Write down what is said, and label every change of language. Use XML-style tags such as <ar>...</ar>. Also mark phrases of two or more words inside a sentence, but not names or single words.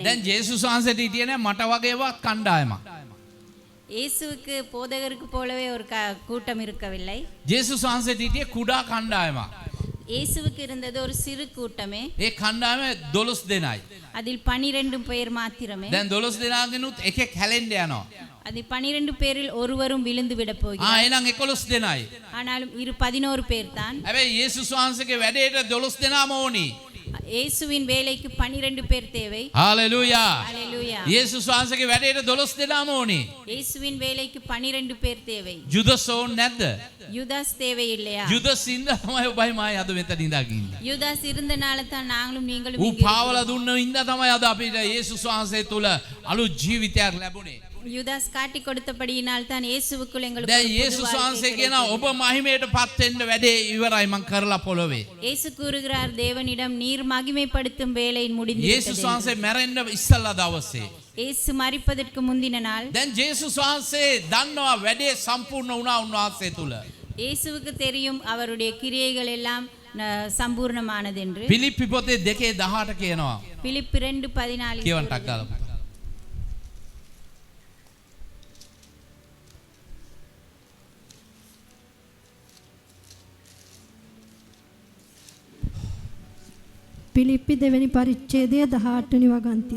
<si>දැන් ජේසුස් වහන්සේට හිටියේ නෑ මට වගේවත් කණ්ඩායමක්.</si> <ta>இயேசுவுக்கு போதகருக்கு போலவே ஒரு கூட்டம் இருக்கவில்லை.</ta> <si>ජේසුස් වහන්සේට හිටියේ කුඩා කණ්ඩායමක්.</si> <ta>இயேசுவுக்கு இருந்தது ஒரு சிறு கூட்டமே.</ta> <si>ඒ කණ්ඩායමේ 12 දෙනයි.</si> <ta>அதில் 12 பேர் மாத்திரமே.</ta> <si>දැන් 12 දෙනාගෙනුත් එකෙක් හැලෙන්න යනවා.</si> <ta>அதில் 12 பேரில் ஒருவரும் விழுந்து விட போகிறார்.</ta> <si>එහෙනම් 11 දෙනයි.</si> <ta>ஆனாலும் 11 பேர் தான்.</ta> <si>හැබැයි ජේසුස් වහන්සේගේ වැඩේට 12 දෙනාම ඕනි.</si> <ta>இயேசுவின் வேலைக்கு 12 பேர் தேவை.</ta> <si>හාලෙලූයා.</si> <ta>ஹalleluya.</ta> <si>යේසුස් වහන්සේගේ වැඩේට 12 දෙනාම ඕනේ.</si> <ta>இயேசுவின் வேலைக்கு 12 பேர் தேவை.</ta> <si>ජුදස් ඕනේ නැද්ද?</si> <ta>யூதாஸ் தேவை இல்லையா?</ta> <si>ජුදස් ඉඳ තමයි ඔබයි මායි අද මෙතන ඉඳගෙන ඉන්නේ.</si> <ta>யூதாஸ் இருந்தனால தான் நாங்களும் நீங்களும்</ta> <si>ඌ</si> <ta>இங்கே</ta> <si>පාවලා දුන්න ඉඳ තමයි අද අපිට යේසුස් වහන්සේ තුල අලුත් ජීවිතයක් ලැබුණේ.</si> <ta>யூதாஸ் காட்டி கொடுத்தபடியினால் தான் இயேசுவுக்குள் எங்களுக்கு</ta> <si>දැන්</si> <ta>ஒரு புது</ta> <si>යේසුස්</si> <ta>வாழ்க்கை</ta> <si>වහන්සේ කියන</si> <ta>கிடைத்தது.</ta> <si>ඔබ මහිමයට පත් වෙන්න වැඩේ ඉවරයි මං කරලා පොළවේ.</si> <ta>இயேசு கூறுகிறார் தேவனிடம் நீர் மகிமைப்படுத்தும் வேலை முடிந்து</ta> <si>යේසුස් වහන්සේ මැරෙන්න ඉස්සල්ලා දවසේ.</si> <ta>இயேசு மரிப்பதற்கு முந்தின நாள்</ta> <si>දැන් යේසුස් වහන්සේ දන්නවා වැඩේ සම්පූර්ණ වුණා උන්වහන්සේ තුල.</si> <ta>இயேசுவுக்கு தெரியும் அவருடைய கிரியைகள் எல்லாம் சம்பூர்ணமானது என்று.</ta> <si>පිලිප්පි පොතේ 2:18 කියනවා.</si> <ta>பிலிப்பு 2:14</ta> <si>කියවන්න ටක් ගාලා. පිලිප්පි දෙවැනි පරිච්ඡේදයේ 18 වෙනි වගන්තිය.</si>